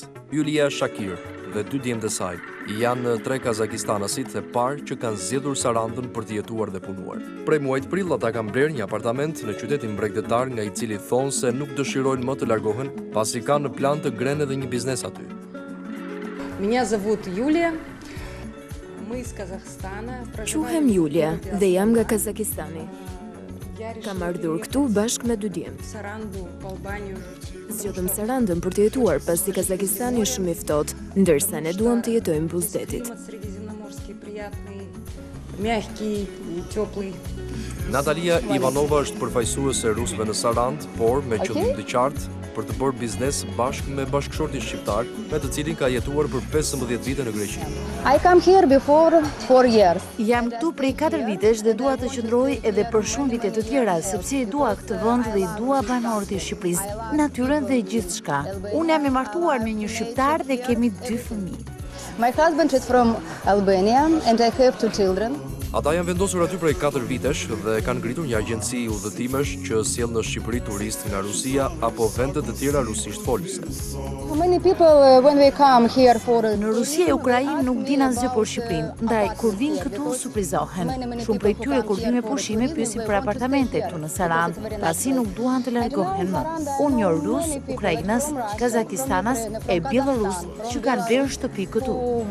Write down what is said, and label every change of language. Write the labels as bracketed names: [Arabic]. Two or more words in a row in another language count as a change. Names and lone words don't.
[Albanian] Julia Shakir dhe 2 djemtë e saj janë 3 kazakistanasit e parë që kanë zgjedhur Sarandën për të jetuar dhe punuar. Prej muajit prill ata kanë blerë një apartament në qytetin mbretëtar, nga i cili thonë se nuk dëshirojnë më të largohen pasi kanë në plan të grenë edhe një biznes aty. [Russian] Меня зовут Юлия. Мы из Казахстана. [Albanian] Quhem Julia dhe jam nga Kazakistani. Kam ardhur këtu bashkë me 2 djemt. Zgjodëm Sarandën për të jetuar pasi Kazakistani është shumë i ftohtë, ndërsa ne duam të jetojmë buzëdetit. Natalia Ivanova është përfaqësuese rusëve në Sarandë, por me qëllim të qartë për të bërë biznes bashkë me bashkëshortin shqiptar, me të cilin ka jetuar për 15 vite në Greqi. [English] I come here before 4 years. [Albanian] Jam këtu prej 4 vitesh dhe dua të qëndroj edhe për shumë vite të tjera, sepse i dua këtë vend dhe i dua banorët e Shqipërisë, natyrën dhe gjithçka. Unë jam i martuar me një shqiptar dhe kemi 2 fëmijë. [English] My husband is from Albania and I have 2 children. [Albanian] Ata janë vendosur aty prej 4 vitesh dhe kanë ngritur një agjenci udhëtimesh që sjell në Shqipëri turistë nga Rusia apo vende të tjera rusisht folëse. [English] Many people when we come here for [Albanian] Në Rusi e Ukrainë nuk din asgjë për Shqipërinë, ndaj kur vinë këtu surprizohen. Shumë prej tyre kur vinë me pushime pyesin për apartamente këtu në Sarandë, pasi nuk duan të largohen më. Unë njoh rus, ukrainas, kazakistanas e bielorus që kanë blerë shtëpi këtu.